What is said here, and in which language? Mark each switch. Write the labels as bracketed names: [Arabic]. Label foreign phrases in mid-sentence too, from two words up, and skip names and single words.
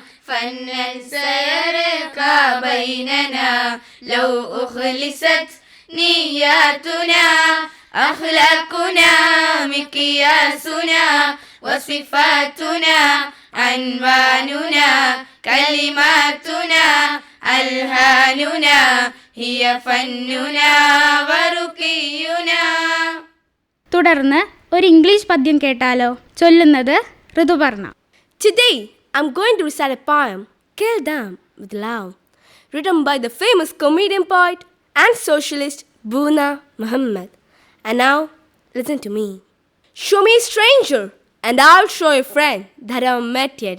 [Arabic] فنا سيرقى بيننا لو أخلصت نياتنا أخلاقنا مقياسنا وصفاتنا عنواننا كلماتنا ألهاننا هي فننا ورقينا. [Malayalam] തുടർന്ന് ഒരു ഇംഗ്ലീഷ് പദ്യം കേട്ടാലോ? ചൊല്ലുന്നത് ഋതുപർണ. [English] Today, I'm going to recite a poem, Kill Them with Love, written by the famous comedian poet and socialist Boona Muhammad. And now, listen to me. Show me a stranger, and I'll show a friend that I haven't met yet.